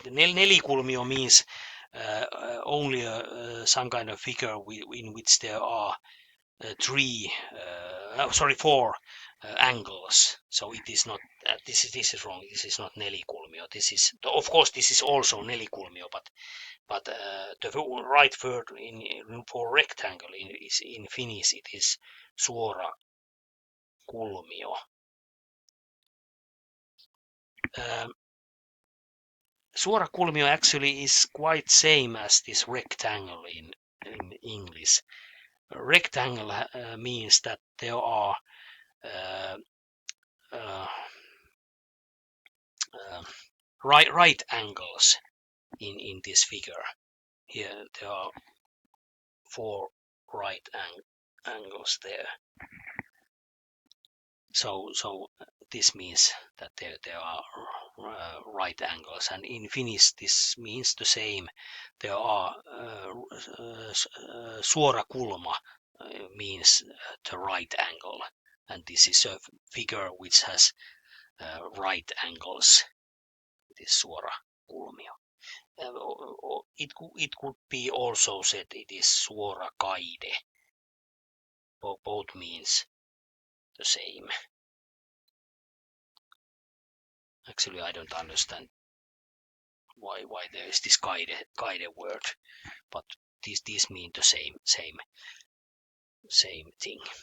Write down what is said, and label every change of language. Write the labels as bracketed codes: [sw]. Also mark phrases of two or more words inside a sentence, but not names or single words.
[en] Nelikulmio means only some kind of figure in which there are four angles. So it is not. This is wrong. This is not nelikulmio. This is, of course, this is also nelikulmio, but the right word for rectangle is in Finnish. It is [fi] suora kulmio. Suora kulmio [en] actually is quite same as this rectangle in English. Rectangle means that there are right angles in this figure. Here there are four right angles there. So this means that there are right angles, and in Finnish this means the same. There are [fi] suora kulma [en] means the right angle, and this is a figure which has right angles. It is [fi] suora kulmio. [en] It could be also said it is [fi] suora kaide. [en] Both means the same. Actually, I don't understand why there is this kaide word, but these mean the same thing.